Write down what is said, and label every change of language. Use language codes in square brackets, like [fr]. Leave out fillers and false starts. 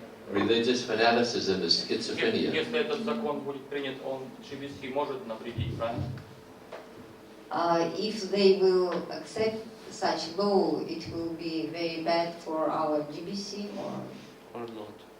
[en] Religious fanaticism is schizophrenia. [ru] Если этот закон будет принят, он GBC может навредить, правильно? [en] If they will accept such law, it will be very bad for our GBC or not.